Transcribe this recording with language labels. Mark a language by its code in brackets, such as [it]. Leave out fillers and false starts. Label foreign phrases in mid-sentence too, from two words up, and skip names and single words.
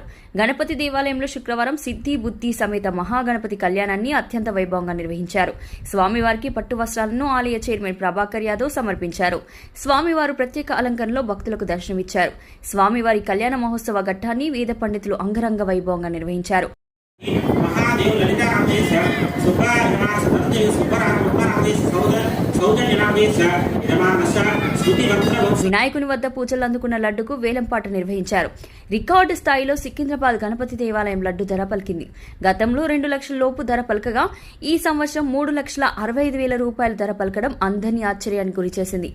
[te] గణపతి దేవాలయంలో శుక్రవారం సిద్ధి బుద్ధి సమేత మహాగణపతి కళ్యాణాన్ని అత్యంత వైభవంగా నిర్వహించారు. స్వామివారికి పట్టు వస్త్రాలను ఆలయ చైర్మన్ ప్రభాకర్ యాదవ్ సమర్పించారు. స్వామివారు ప్రత్యేక అలంకరణలో భక్తులకు దర్శనమిచ్చారు. స్వామివారి కళ్యాణ మహోత్సవ ఘట్టాన్ని వేద పండితులు అంగరంగ వైభవంగా నిర్వహించారు. महादेव ललिता रामेश सुब्बा नमास तन्ते सुब्बरा नमास सौजन्य వినాయకుని వద్ద పూజలు అందుకున్న లడ్డుకు వేలంపాట నిర్వహించారు. రికార్డు స్థాయిలో సికింద్రాబాద్ గణపతి దేవాలయం లడ్డు ధర పలికింది. గతంలో 2 లక్షల లోపు ధర పలకగా ఈ సంవత్సరం 3,65,000 రూపాయల ధర పలకడం అందరినీ ఆశ్చర్యానికి గురిచేసింది.